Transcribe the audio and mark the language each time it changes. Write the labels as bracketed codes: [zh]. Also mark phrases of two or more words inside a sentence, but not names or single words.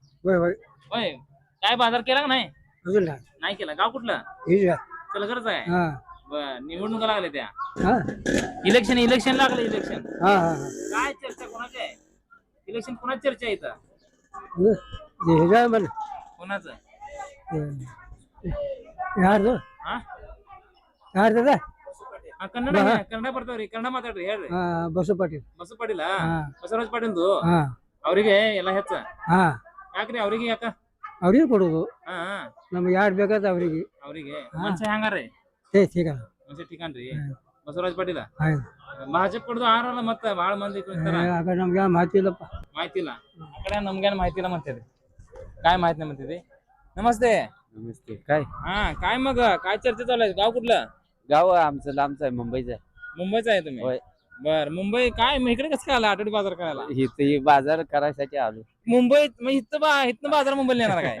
[mr] होय काय बाजार केला का नाही? नाही केला. गाव कुठलं? सलगरच आहे. बर निवडणुका लागल्या त्या इलेक्शन लागलं. इलेक्शन काय चर्चा कोणाची आहे? इलेक्शन कोणाची चर्चा आहे इथं? कोणाचं? [kn] ಕನ್ನಡ ಬರ್ತಾವ್ರಿ ಕನ್ನಡ ಮಾತಾಡ್ರಿ ಹೇಳ್ರಿ. बसू पाटील ಬಸವ ಪಾಟೀಲ ಬಸವರಾಜ್ ಪಾಟೀಲ್ದು ಅವ್ರಿಗೆ ಎಲ್ಲ ಹೆಚ್ಚ ಯಾಕ್ರಿ ಅವ್ರಿಗೆ ಯಾಕ ಅವ್ರಿಗೆ ಕೊಡೋದು ಹಾ ನಮ್ಗೆ ಯಾರು ಬೇಕಾದ ಅವ್ರಿಗೆ ಅವ್ರಿಗೆ ಮನುಷ್ಯ ಹೆಂಗಾರ್ರಿ ठीक ಮನುಷ್ಯ ಠಿಕಾಣ್ರಿ ಬಸವರಾಜ್ ಪಾಟೀಲ ಭಾಜಪ್ ಕೊಡೋದು ಆರಲ್ಲ ಮತ್ತ ಬಾಳ ಮಂದಿ ನಮ್ಗೆ ಮಾಹಿತಿ ಇಲ್ಲಪ್ಪ ಮಾಹಿತಿ ಇಲ್ಲ ಆ ಕಡೆ ನಮ್ಗೇನ್ ಮಾಹಿತಿ ಇಲ್ಲ [mr] म्हणते काय माहित नाही म्हणते नमस्ते नमस्ते. काय हा काय मग काय चर्चा चालू आहे? गाव कुठलं? गाव आमचं लांबचं आहे, मुंबईचं आहे. मुंबईचा आहे तुम्ही? होय. बर मुंबई काय मग इकडे कसं काय आला आठवडी बाजार करायला? इथं ही बाजार करायसाठी आलो. मुंबईत मग इथनं बाजार मुंबईला येणार काय?